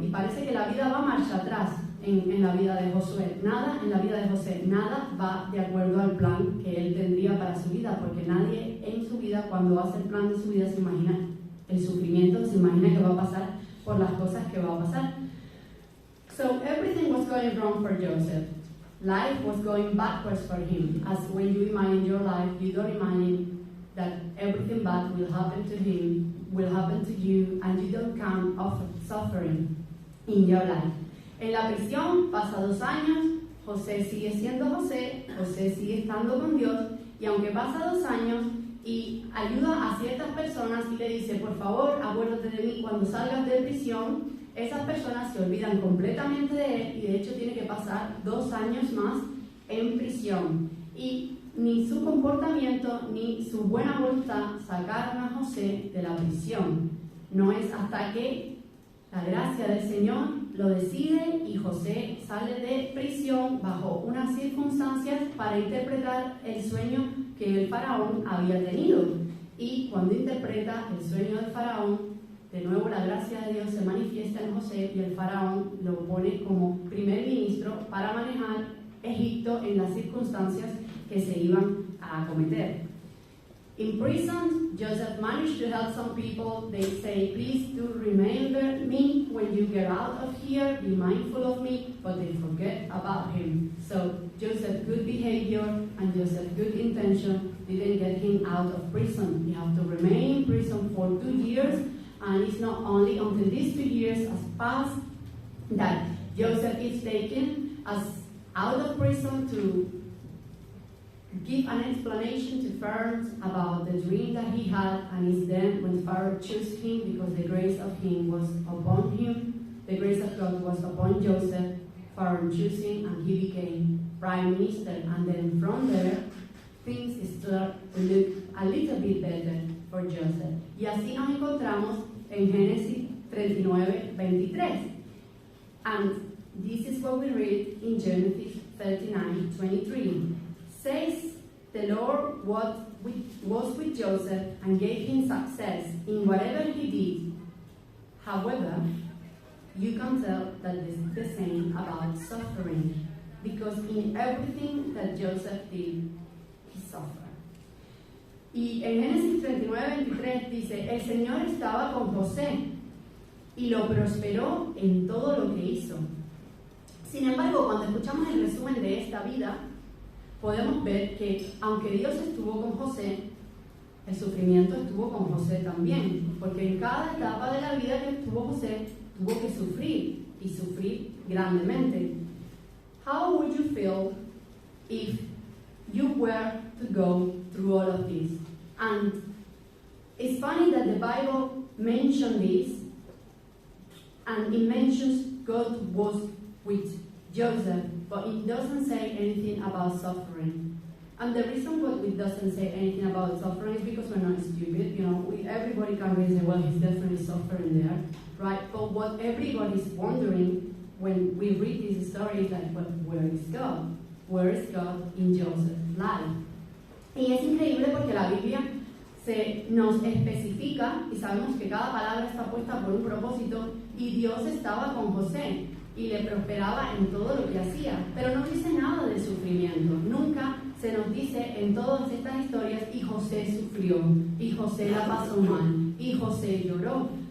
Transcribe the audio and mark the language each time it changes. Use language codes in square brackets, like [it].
[es] Y parece que la vida va marcha atrás en la vida de Josué. Nada en la vida de José, nada va de acuerdo al plan que él tendría para su vida, porque nadie en su vida, cuando hace el plan de su vida, se imagina el sufrimiento, se imagina que va a pasar por las cosas que va a pasar. [en] So everything was going wrong for Joseph. Life was going backwards for him. As when you imagine your life, you don't imagine that everything bad will happen to him, will happen to you, and you don't count of suffering in your life. [es] En la prisión, pasa 2 años, José sigue siendo José sigue estando con Dios, y aunque pasa 2 años y ayuda a ciertas personas y le dice, por favor, acuérdate de mí cuando salgas de prisión, esas personas se olvidan completamente de él, y de hecho tiene que pasar 2 años más en prisión. Y ni su comportamiento ni su buena voluntad sacaron a José de la prisión. No es hasta que la gracia del Señor lo decide y José sale de prisión bajo unas circunstancias para interpretar el sueño que el faraón había tenido. Y cuando interpreta el sueño del faraón, de nuevo la gracia de Dios se manifiesta en José, y el faraón lo pone como primer ministro para manejar Egipto en las circunstancias que se iban a cometer. [en] In prison, Joseph managed to help some people. They say, please do remember me when you get out of here, be mindful of me, but they forget about him. So Joseph's good behavior and Joseph's good intention didn't get him out of prison. He had to remain in prison for 2 years, and it's not only until these 2 years has passed that Joseph is taken as out of prison to give an explanation to Pharaoh about the dream that he had, and it's then when Pharaoh chose him, because the grace of him was upon him, the grace of God was upon Joseph, Pharaoh chose him, and he became prime minister. And then from there, things start to look a little bit better for Joseph. [es] Y así nos encontramos en Génesis 39:23. [en] And this is what we read in Genesis 39:23. Says the Lord was with Joseph and gave him success in whatever he did. However, you can tell that this is the same about suffering, because in everything that Joseph did, he suffered. [es] Y en Génesis 39:23 dice, el Señor estaba con José, y lo prosperó en todo lo que hizo. Sin embargo, cuando escuchamos el resumen de esta vida, podemos ver que aunque Dios estuvo con José, el sufrimiento estuvo con José también, porque en cada etapa de la vida que estuvo José, tuvo que sufrir, y sufrir grandemente. [en] How would you feel if you were to go through all of this? And it's funny that the Bible mentioned this, and it mentions God was with Joseph, but it doesn't say anything about suffering. And the reason why it doesn't say anything about suffering is because we're not stupid. You know, everybody can really say, well, he's definitely suffering there, right? But what everybody's wondering when we read this story is like, well, where is God? Where is God in Joseph's life? [es] Y es increíble porque la Biblia nos especifica, y sabemos que cada palabra está puesta por un propósito, y Dios estaba con José y le prosperaba en todo lo que hacía, pero no dice nada de sufrimiento. Nunca se nos dice en todas estas historias, y José sufrió, y José la pasó mal, y José lloró.